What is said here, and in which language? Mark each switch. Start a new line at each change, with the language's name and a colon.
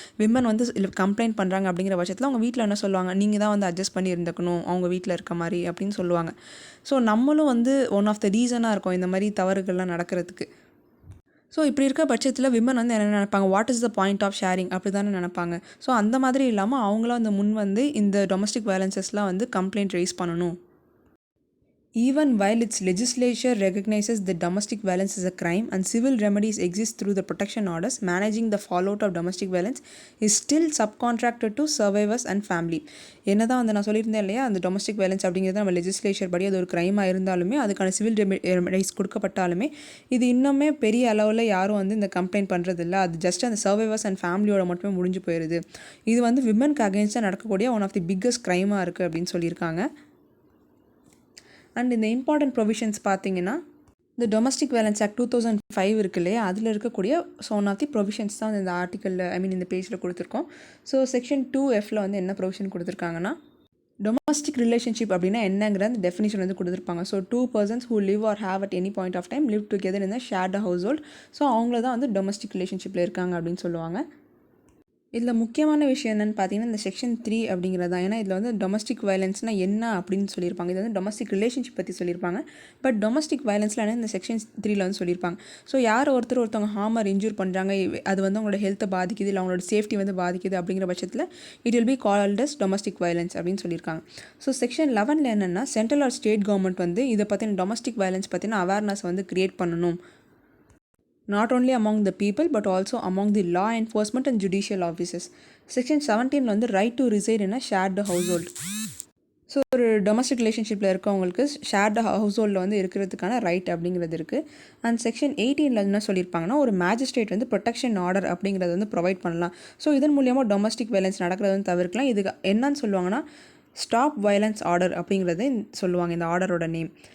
Tamil: Women வந்து complaint பண்ணுறாங்க அப்படிங்கிற பட்சத்தில் அவங்க வீட்டில் என்ன சொல்லுவாங்க, நீங்கள் தான் வந்து அட்ஜஸ்ட் பண்ணி இருந்துக்கணும் அவங்க வீட்டில் இருக்க மாதிரி அப்படின்னு சொல்லுவாங்க. ஸோ நம்மளும் வந்து ஒன் ஆஃப் த ரீசனாக இருக்கும் இந்த மாதிரி தவறுகள்லாம் நடக்கிறதுக்கு. ஸோ இப்படி இருக்க பட்சத்தில் விமன் வந்து என்ன நினைப்பாங்க,
English: what is the point of sharing
Tamil: அப்படி தானே நினைப்பாங்க. ஸோ அந்த மாதிரி இல்லாமல் அவங்களாம் வந்து முன் வந்து இந்த டொமஸ்டிக் வயலன்சஸ்லாம் வந்து கம்ப்ளைண்ட் ரைஸ் பண்ணணும்.
English: Even while its legislature recognizes that domestic violence is a crime and civil remedies exist through the protection orders, managing the fallout of domestic violence is still subcontracted to survivors and family.
Tamil: என்னதான் வந்து நான் சொல்லியிருந்தேன் இல்லையா, அந்த domestic violence அப்படிங்கிறது நம்ம legislature படி அது ஒரு க்ரைமாக இருந்தாலுமே அதுக்கான சிவில் ரெமெடிஸ் கொடுக்கப்பட்டாலுமே இது இன்னுமே பெரிய அளவில் யாரும் வந்து இந்த கம்ப்ளைண்ட் பண்ணுறதில்ல. அது ஜஸ்ட் அந்த சர்வைவர்ஸ் அண்ட் ஃபேமிலியோட மட்டுமே முடிஞ்சு போயிடுது. இது வந்து விமனுக்கு அகேன்ஸ்டாக நடக்கக்கூடிய ஒன் ஆஃப் தி பிக்கஸ்ட் க்ரைமாக இருக்குது அப்படின்னு சொல்லியிருக்காங்க. அண்ட் இந்த இம்பார்ட்டன்ட் ப்ரொவிஷன்ஸ் பார்த்தீங்கன்னா இந்த டொமஸ்டிக் வயலன்ஸ் ஆக்ட் 2005 இருக்கு இல்லையா, அதில் இருக்கக்கூடிய ஒன் ஆஃப் தி ப்ரொவிஷன்ஸ் தான் இந்த ஆர்டிக்கலில் இந்த பேஜில் கொடுத்துருக்கோம். ஸோ செக்ஷன் 2Fல வந்து என்ன ப்ரொவிஷன் கொடுத்துருக்காங்கன்னா, டொமஸ்டிக் ரிலேஷன்ஷிப் அப்படின்னா என்னங்கிற அந்த டெஃபினிஷன் வந்து கொடுத்துருப்பாங்க.
English: So 2 persons who live or have at any point of time live together in a shared household.
Tamil: So அவங்கள தான் வந்து டொமஸ்டிக் ரிலேஷன்ஷிப்பில் இருக்காங்க அப்படின்னு சொல்லுவாங்க. இதில் முக்கியமான விஷயம் என்னென்னு பார்த்தீங்கன்னா இந்த செக்ஷன் 3 அப்படிங்கிறது தான். ஏன்னா இதில் வந்து டொமஸ்டிக் வயலன்ஸ்னால் என்ன அப்படின்னு சொல்லியிருப்பாங்க. இது வந்து டொமஸ்டிக் ரிலேஷன்ஷிப் பற்றி சொல்லியிருப்பாங்க. பட் டொமஸ்டிக் வயலன்ஸில் என்ன இந்த செக்ஷன் 3ல் வந்து சொல்லியிருப்பாங்க. ஸோ யார் ஒருத்தவங்க ஹார்மர் இன்ஜூர் பண்ணுறாங்க, அது வந்து அவங்களோட ஹெல்த்தை பாதிக்குது, இல்லை அவங்களோட சேஃப்டி வந்து பாதிக்குது அப்படிங்கிற பட்சத்தில்
English: it will be called as domestic violence
Tamil: அப்படின்னு சொல்லியிருக்காங்க. ஸோ செக்ஷன் 11ல் என்னென்னா சென்ட்ரல் ஆர் ஸ்டேட் கவர்மெண்ட் வந்து இதை பற்றின டொமஸ்டிக் வயலன்ஸ் பற்றின அவேர்னஸ் வந்து கிரியேட் பண்ணணும்.
English: Not only among the people but also among the law enforcement and judicial officers. Section 17 வந்து right to reside in a shared household.
Tamil: So ஒரு domestic ரிலேஷன்ஷிப்பில் இருக்கவங்களுக்கு ஷேர்டு ஹவுஸ்ஹோல்டில் வந்து இருக்கிறதுக்கான ரைட் அப்படிங்கிறது இருக்குது. அண்ட் செக்ஷன் 18 என்ன சொல்லியிருப்பாங்கன்னா, ஒரு மேஜிஸ்ட்ரேட் வந்து ப்ரொடெக்ஷன் ஆர்டர் அப்படிங்கிறது வந்து ப்ரொவைட் பண்ணலாம். ஸோ இதன் மூலியமாக டொமஸ்டிக் வயலன்ஸ் நடக்கிறது வந்து தவிர்க்கலாம். இதுக்கு என்னன்னு சொல்லுவாங்கன்னா ஸ்டாப் வயலன்ஸ் ஆர்டர் அப்படிங்கிறது சொல்லுவாங்க இந்த ஆர்டரோட நேம்.